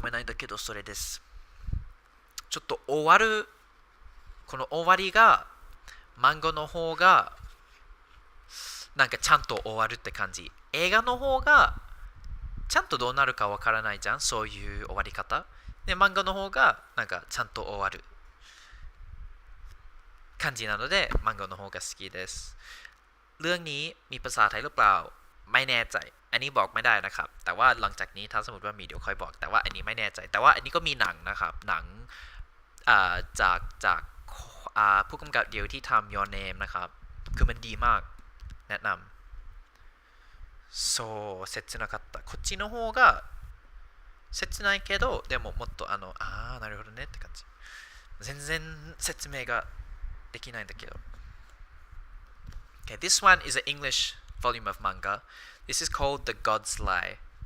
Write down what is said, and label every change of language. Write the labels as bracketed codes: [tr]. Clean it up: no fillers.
[ja] 読めないんだけど、それです。ちょっとこの終わりが、漫画の方が、なんかちゃんと終わるって感じ。映画の方が、ちゃんとどうなるかわからないじゃん、そういう終わり方。で、漫画の方が、なんかちゃんと終わる感じなので、漫画の方が好きです。 [th] เรื่องนี้มีภาษาไทยหรือเปล่าไม่แน่ใจอันนี้บอกไม่ได้นะครับแต่ว่าหลังจากนี้ถ้าสมมติว่ามีเดี๋ยวค่อยบอกแต่ว่าอันนี้ไม่แน่ใจแต่ว่าอันนี้ก็มีหนังนะครับหนัง จากผู้กำกับเดียวที่ทำ Your Name นะครับคือมันดีมากแนะนำ [ja] そう切なかったこっちの方が切ないけどでももっとなるほどねって感じ全然説明ができないんだけど [en] Okay, this one is an English volume of manga. This is called The God's Lie.